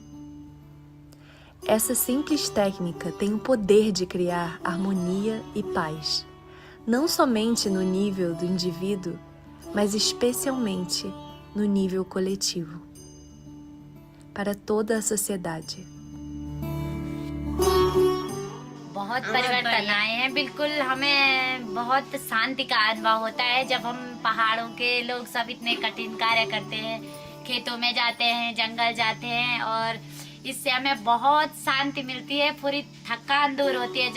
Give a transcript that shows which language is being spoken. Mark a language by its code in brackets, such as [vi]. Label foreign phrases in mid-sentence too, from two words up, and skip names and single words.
[pt] Essa simples técnica tem o poder de criar harmonia e paz, não somente no nível do indivíduo, mas especialmente no nível coletivo, para toda a sociedade. [hi] बहुत परिवर्तन आए हैं। बिल्कुल हमें बहुत शांति का अनुभव होता है जब हम पहाड़ों के लोग सब इतने कठिन कार्य करते हैं, खेतों में जाते हैं, जंगल जाते हैं और इससे हमें बहुत शांति मिलती है, पूरी थकान दूर होती है।